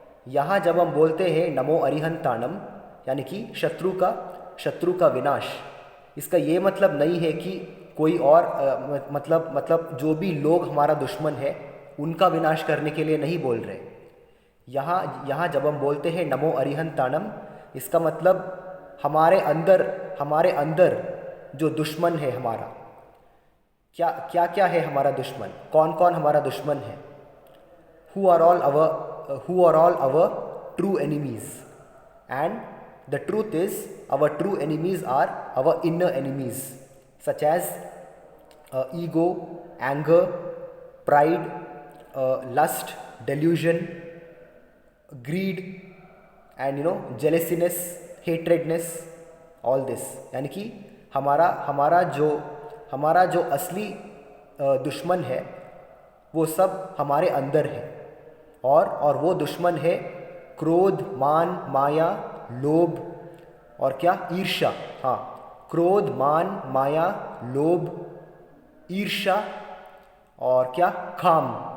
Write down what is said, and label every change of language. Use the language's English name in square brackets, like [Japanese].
[Hindi] यहाँ जब हम बोलते हैं नमो अरिहंताणम, यानी कि शत्रु का विनाश, इसका ये मतलब नहीं है कि कोई और मतलब जो भी लोग हमारा दुश्मन है उनका विनाश करने के लिए नहीं बोल रहे। यहाँ जब हम बोलते हैं नमो अरिहंताणम, इसका मतलब हमारे अंदर जो दुश्मन है हमारा, क्या है हमारा दुश्मन, कौन कौन हमारा दुश्मन है? [English] who are all our true enemies, and the truth is our true enemies are our inner enemies, such as ego, anger, pride, lust, delusion, greed, and jealousiness, hatredness, all this। [Hindi] यानी कि हमारा जो असली दुश्मन है वो सब हमारे अंदर है, और वो दुश्मन है क्रोध, मान, माया, लोभ और क्या? ईर्ष्या। हाँ, क्रोध, मान, माया, लोभ, ईर्ष्या और क्या? काम।